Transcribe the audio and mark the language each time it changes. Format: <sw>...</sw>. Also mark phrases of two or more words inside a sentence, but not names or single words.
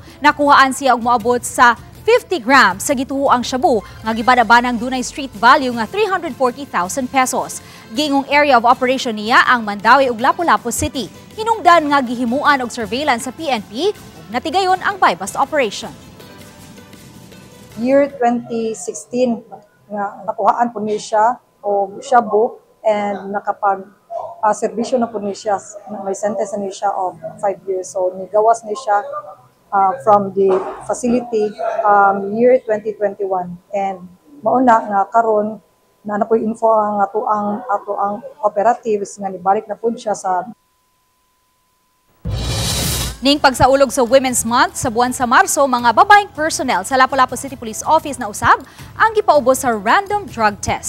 <ceb>Nakuhaan siya og moabot sa 50 grams sa gituoang shabu nga gibadabanang dunay</ceb> <en>street value</en> <ceb>nga 340,000 pesos. Giingong</ceb> <en>area of operation</en> <ceb>niya ang Mandaue ug Lapu-Lapu City. Hinungdan nga gihimuan og surveillance sa PNP ug natigayon ang</ceb> <en>bypass operation.</en> <ceb>Year 2016 nga nakuhaan po niya siya o shabu and nakapag-serbisyo na po niya siya, may sentence na niya siya</ceb> <en>of 5 years.</en> <ceb>So nigawas niya siya</ceb> <en>from the facility year 2021</en> <ceb>and mauna nga karon na po info ang ato ang operatives nga nibalik na po siya sa Ning pagsaulog sa Women's Month sa buwan sa Marso, mga babaeng personnel sa Lapu-Lapu City Police Office na usab ang gipaubos sa</ceb> <en>random drug test.</en>